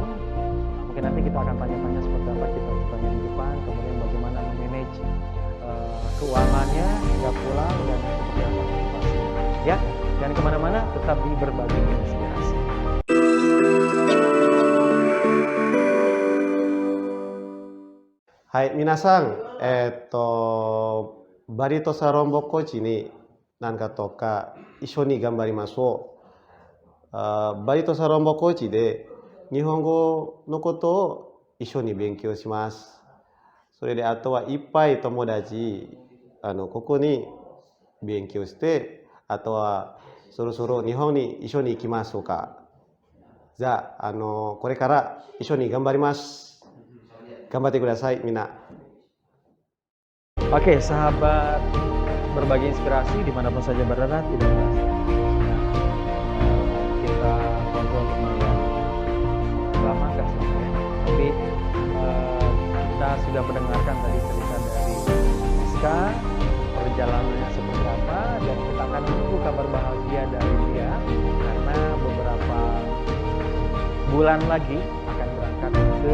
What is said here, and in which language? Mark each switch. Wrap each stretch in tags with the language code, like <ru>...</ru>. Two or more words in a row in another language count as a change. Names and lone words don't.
<id>Mungkin nanti kita akan tanya-tanya seperti apa kita bertanya di Jepang, kemudian bagaimana memanage keuangannya hingga pulang dan seperti apa motivasinya. Ya, jangan kemana-mana, tetap di Berbagi Inspirasi.</id> <ja>はい、皆さん, Balitosa Lombok Coach に なんか とか 一緒に 頑張ります. Balitosa Lombok Coach で 日本語 の こと を 一緒に 勉強します. それであとはいっぱい友達ここに勉強して、あとはそろそろ日本に一緒に行きましょうか。じゃあこれから一緒に頑張ります。頑張ってください、みんな。</ja> <id>Oke, sahabat Berbagi Inspirasi dimanapun saja berada, tidak terasa. Kita ngobrol lumayan lama, nggak sih ya? Tapi kita sudah mendengarkan tadi cerita dari Rizka, perjalanannya seperti apa, dan kita akan menunggu kabar bahagia dari dia karena beberapa bulan lagi akan berangkat</id>